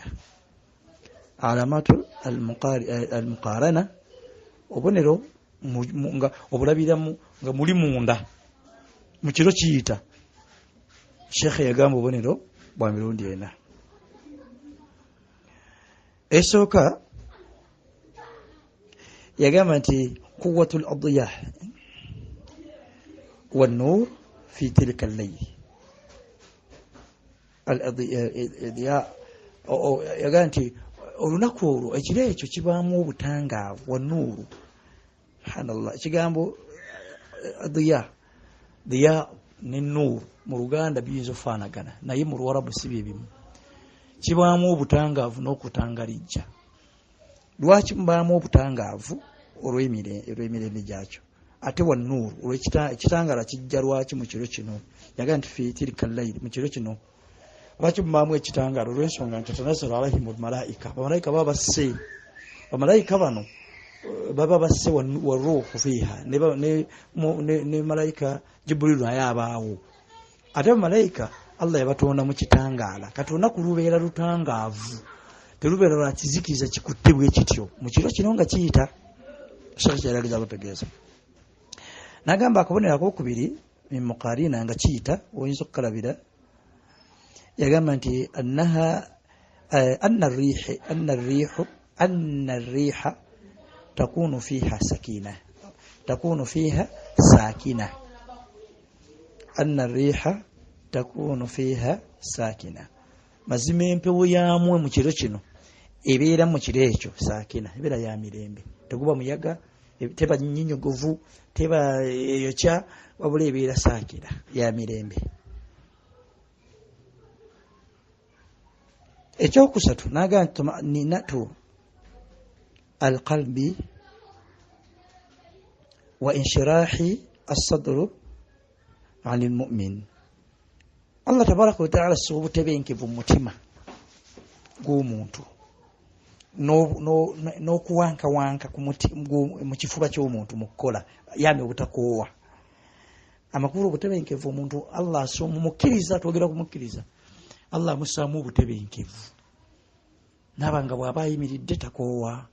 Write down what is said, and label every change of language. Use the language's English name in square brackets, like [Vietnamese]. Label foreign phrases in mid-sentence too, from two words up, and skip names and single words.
[Arabic] علامة المقارنة, [Ganda] obubonero nga obulabiramu nga muli munda mu kiro kiyita. Sheikh yagamba obubonero bwa mirundi ena. Esooka yagamba nti [Arabic] قوة الضياء والنور في تلك الليل. [Ganda] Al-adiyah yagamba nti olunaku olwo ekiro ekyo kibaamu obutangaavu [Arabic] و نور. [Ganda] Subhanallah, ekigambo diya ne nuuru mu Luganda biyinza okufaanagana naye mu Luwarabu si bye bimu. Kibaamu obutangaavu n'okutangalijja. Lwaki mbaamu obutangaavu? Olw'emirembe gyakyo. Ate [Arabic] و نور [Ganda] ekitangala kijja lwaki mu kiro kino? Yaga nti [Arabic] في تلك الليل, [Ganda] mu kiro kino lwaki mbaamu ekitangala? Olw'ensonga nti [Arabic] تنزل عليهم الملائكة, [Ganda] bamalayika baba basse. Bamalayika bano baba basse [Arabic] والروح فيها, [Ganda] ne malayika Jibrilu naye abaawo. Ate bamalayika Allah yabatonda mu kitangaala. Kati olunaku lubeera lutangaavu, terubeera lwa kizikiza kikutte bwe kityo. Mu kiro kino nga kiyita Sheikh kyayagaliza abategeeza. N'agamba akabonero akokubiri muqarina nga kiyita oyinza okukalabira. Yagamba nti [Arabic] أن الريح تكون فيها سكينة أن الريح تكون فيها ساكنة. [Ganda] mazima empewo yaamwe mu kiro kino ebeera mu kiro ekyo saakina, ebeera ya mirembe, teguba muyaga, teba nnyinyogovu, teba eyokya, wabula ebeera saakina ya mirembe. Ekyokusatu naga [Arabic] طمأنينة القلب وانشراح الصدر على المؤمن. الله تبارك وتعالى [Ganda] asuba obutebenkevu mu mutima gw'omuntu n'okuwankawanka mu kifuba ky'omuntu mu kukola yambi obutakoowa. Amakulu obutebenkevu omuntu Allah asoma mukkiriza, twogera kumukkiriza, Allah amusaamu obutebenkevu n'abanga bw'aba ayimiridde takoowa.